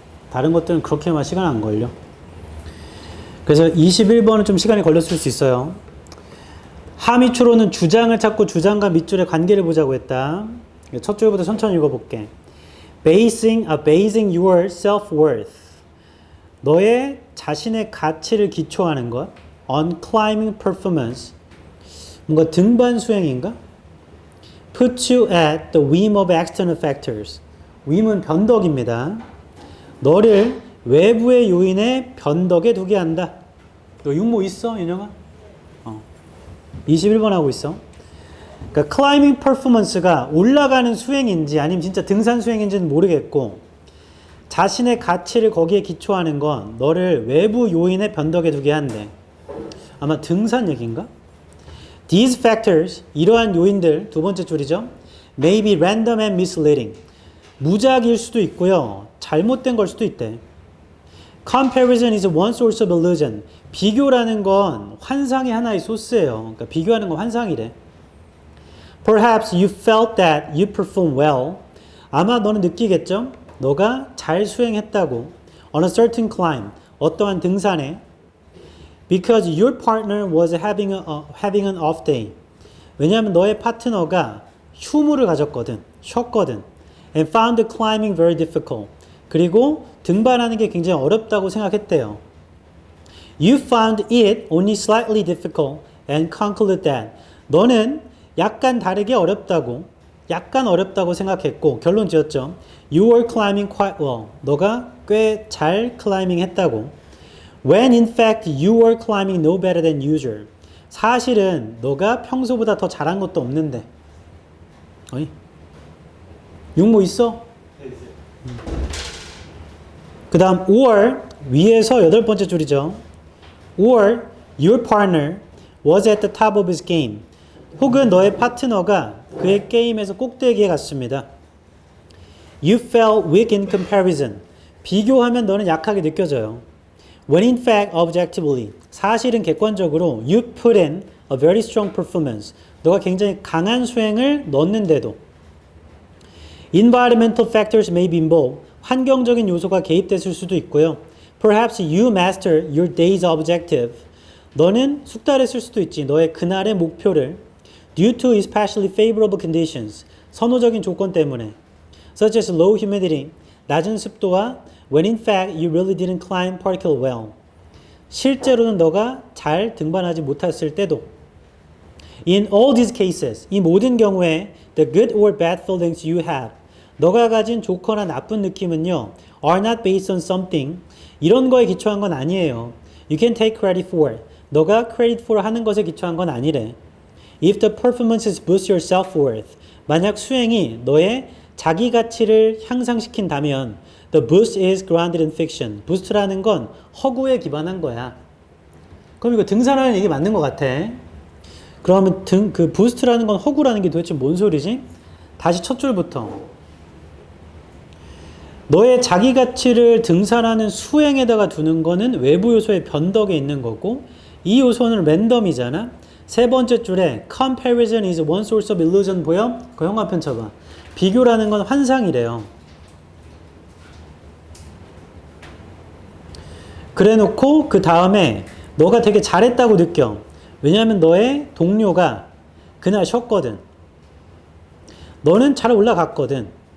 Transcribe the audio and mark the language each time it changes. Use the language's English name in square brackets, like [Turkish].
[Korean] 다른 것들은 그렇게만 시간 안 걸려. 그래서 21번은 좀 시간이 걸렸을 수 있어요. 하미추로는 주장을 찾고 주장과 밑줄의 관계를 보자고 했다. 첫 줄부터 천천히 읽어볼게. [English] basing your self-worth. [Korean] 너의 자신의 가치를 기초하는 것. [English] on climbing performance. [Korean] 뭔가 등반 수행인가? [English] put you at the whim of external factors. [Korean] whim은 변덕입니다. 너를 외부의 요인의 변덕에 두게 한다. 너 육모 있어, 윤영아? 21번 하고 있어. 그러니까 climbing performance가 올라가는 수행인지 아니면 진짜 등산 수행인지는 모르겠고, 자신의 가치를 거기에 기초하는 건 너를 외부 요인의 변덕에 두게 한대. 아마 등산 얘기인가? [English] These factors, [Korean] 이러한 요인들, 두 번째 줄이죠. [English] may be random and misleading. [Korean] 무작위일 수도 있고요. 잘못된 걸 수도 있대. [English] Comparison is one source of illusion. [Korean] 비교라는 건 환상의 하나의 소스예요. 그러니까 비교하는 건 환상이래. [English] Perhaps you felt that you performed well. [Korean] 아마 너는 느끼겠죠? 너가 잘 수행했다고. [English] On a certain climb. [Korean] 어떠한 등산에. [English] Because your partner was having an off day. [Korean] 왜냐하면 너의 파트너가 휴무를 가졌거든. 쉬었거든. [English] And found the climbing very difficult. [Korean] 그리고 등반하는 게 굉장히 어렵다고 생각했대요. [English] You found it only slightly difficult and concluded that. [Korean] 너는 약간 다르게 어렵다고 생각했고 결론 지었죠. [English] You were climbing quite well. [Korean] 너가 꽤 잘 클라이밍 했다고. [English] When in fact you were climbing no better than usual. [Korean] 사실은 너가 평소보다 더 잘한 것도 없는데. 어이? 육모 있어? 그 다음 or 위에서 8번째 줄이죠. [English] or your partner was at the top of his game. [Korean] 혹은 너의 파트너가 그의 게임에서 꼭대기에 갔습니다. [English] You felt weak in comparison. [Korean] 비교하면 너는 약하게 느껴져요. [English] When in fact, objectively. [Korean] 사실은 객관적으로 [English] you put in a very strong performance. [Korean] 너가 굉장히 강한 수행을 넣었는데도. [English] Environmental factors may be involved. [Korean] 환경적인 요소가 개입됐을 수도 있고요. [English] Perhaps you master your day's objective. [Korean] 너는 숙달했을 수도 있지. 너의 그날의 목표를. [English] Due to especially favorable conditions. [Korean] 선호적인 조건 때문에. [English] Such as low humidity. [Korean] 낮은 습도와 [English] when in fact you really didn't climb particularly well. [Korean] 실제로는 너가 잘 등반하지 못했을 때도. [English] In all these cases. [Korean] 이 모든 경우에 [English] the good or bad feelings you have. [Korean] 너가 가진 좋거나 나쁜 느낌은요. [English] are not based on something. [Korean] 이런 거에 기초한 건 아니에요. [English] You can take credit for. [Korean] 너가 credit for 하는 것에 기초한 건 아니래. [English] If the performances boost your self-worth. [Korean] 만약 수행이 너의 자기 가치를 향상시킨다면 [English] the boost is grounded in fiction. [Korean] boost라는 건 허구에 기반한 거야. 그럼 이거 등산하는 얘기 맞는 것 같아. 그러면 그 boost라는 건 허구라는 게 도대체 뭔 소리지? 다시 첫 줄부터. 너의 자기 가치를 등산하는 수행에다가 두는 거는 외부 요소의 변덕에 있는 거고 이 요소는 랜덤이잖아. 세 번째 줄에 [English] comparison is one source of illusion [Korean] 보여? 그 형광펜 쳐봐. 비교라는 건 환상이래요. 그래 놓고 그 다음에 너가 되게 잘했다고 느껴. 왜냐하면 너의 동료가 그날 쉬었거든. 너는 잘 올라갔거든.